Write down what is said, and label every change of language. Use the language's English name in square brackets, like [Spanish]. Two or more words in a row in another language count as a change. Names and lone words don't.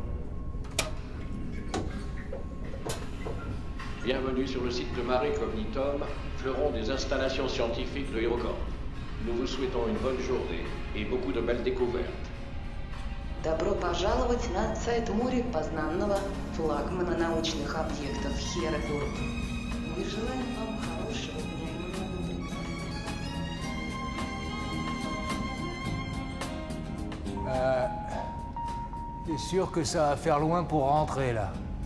[French] Bienvenue sur le site de Mare Cognitum, fleuron des installations scientifiques de HeroCorp. Nous vous souhaitons une bonne journée et beaucoup de belles découvertes. [Russian] Добро пожаловать на сайт морепознанного флагмана научных объектов HeroCorp. Мы желаем вам хорошего дня и много прекрасного. [French] T'es sûr que ça va faire loin pour rentrer, là?